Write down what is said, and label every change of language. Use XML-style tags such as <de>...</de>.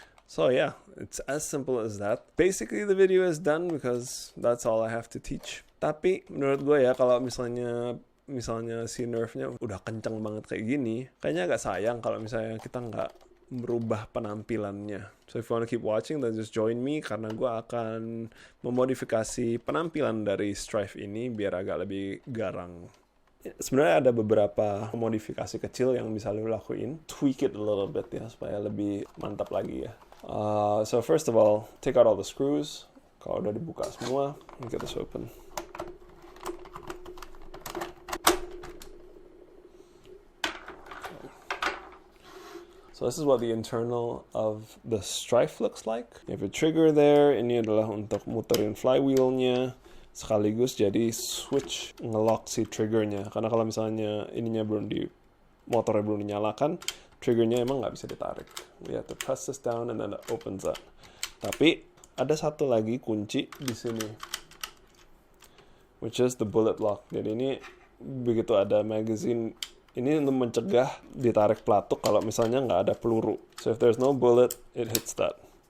<en>So yeah, it's as simple as that. Basically the video is done because that's all I have to teach.</en> <id>Tapi menurut gue ya kalau misalnya si Nerf-nya udah kenceng banget kayak gini, kayaknya agak sayang kalau misalnya kita nggak merubah penampilannya.</id> <en>So if you wanna keep watching, then just join me</en> <id>karena gue akan memodifikasi penampilan dari Strife ini biar agak lebih garang. Sebenarnya ada beberapa modifikasi kecil yang bisa lo lakuin,</id> <en>tweak it a little bit</en> <id>ya supaya lebih mantap lagi ya.</id> <en>So first of all, take out all the screws.</en> <id>Kalau udah dibuka semua,</id> <en>get this open. So this is what the internal of the Strife looks like. You have a trigger there.</en> <id>Ini adalah untuk muterin flywheelnya. Sekaligus jadi switch ngelock si triggernya. Karena kalau misalnya motornya belum dinyalakan, triggernya emang nggak bisa ditarik.</id> <en>We have to press this down and then it opens up.</en> <id>Tapi ada satu lagi kunci di sini,</id> <en>which is the bullet lock.</en> <id>Jadi ini begitu ada magazine. Ini untuk mencegah ditarik pelatuk kalau misalnya nggak ada peluru.</id> <en>So if there's no bullet, it hits that.</en>